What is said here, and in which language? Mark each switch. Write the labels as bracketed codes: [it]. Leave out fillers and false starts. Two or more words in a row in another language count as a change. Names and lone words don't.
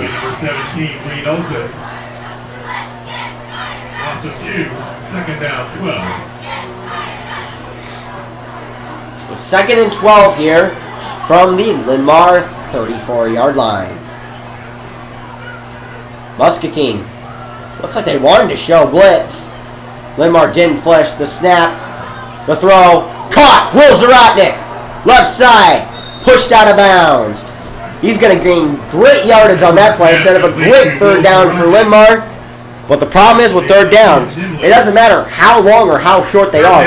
[en] Number 17, Renosis. Loss of 2. 2nd down, 12. So 2nd and 12 here from the Linn-Mar 34-yard line. Muscatine. Looks like they wanted to show blitz. Linn-Mar didn't flush the snap. The throw. Caught. Will Zarotnik. Left side. Pushed out of bounds. He's going to gain great yardage on that play. Set up a great 3rd down for Linn-Mar. But the problem is with 3rd downs, it doesn't matter how long or how short they are.